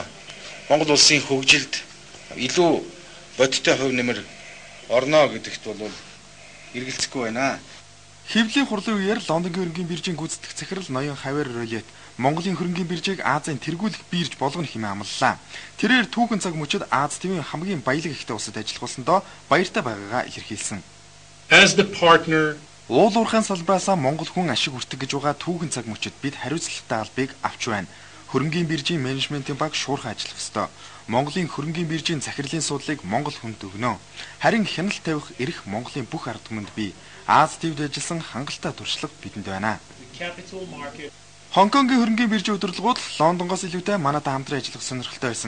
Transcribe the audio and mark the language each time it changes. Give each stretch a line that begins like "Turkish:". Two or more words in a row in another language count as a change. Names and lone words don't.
Mongolian: Монгол улсын хөгжилд илүү бодиттой хувь нэмэр орно гэдэгт бол эргэлзэхгүй байна. Хэвлэлийн хурлын үеэр Лондонгийн хөрөнгөний биржийн гүйцэтгэх захирал Ноён Хавер Ролет Монголын хөрөнгийн биржийг Азийн тэргүүлэх бирж болгоно хэмээн амлалаа. Тэрээр түүхэн цаг мөчид Аз ТV-ийн хамгийн баялаг ихтэй улсад ажиллахуулсандоо баяртай байгаагаа илэрхийлсэн.
English: As the partner,
Mongolian: уул уурхайн салбараасаа Монгол хүн ашиг хүртэх гэж байгаа түүхэн цаг мөчид бид хариуцлагатай албыг авч байна. Хөрөнгийн биржийн менежментийн баг шуурхай ажиллах ёстой. Монголын хөрөнгийн биржийн захирлын суудлыг Монгол хүнд өгнө. Харин хяналт тавих эрх Монголын бүх ард түмэнд бий. Аз ТV-д ажилласан хангалттай туршлага бидэнд байна. Хонконгийн хөрөнгийн биржийн удирдлагууд Лондонгоос илүүтэй манайтай хамтран ажиллах сонирхолтой байсан.